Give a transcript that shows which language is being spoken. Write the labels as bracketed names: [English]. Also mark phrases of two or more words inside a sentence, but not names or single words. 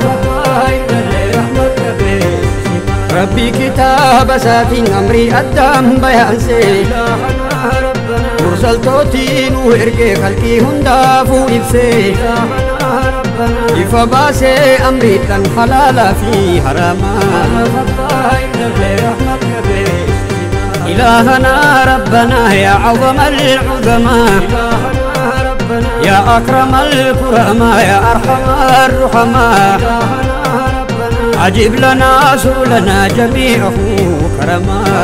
[Oromo] Rabbii kitaaba isaatiin amrii addaan bayaansee mursaltootii nu ergee kalqii hundaafuu ibsee ifa baasee amriidhaan halaalaa fi haramaa. [Arabic] إلهنا ربنا يا عظم العظماء يا أكرم الكرماء يا أرحم الرحماء أجب لنا سؤلنا جميعه كرما.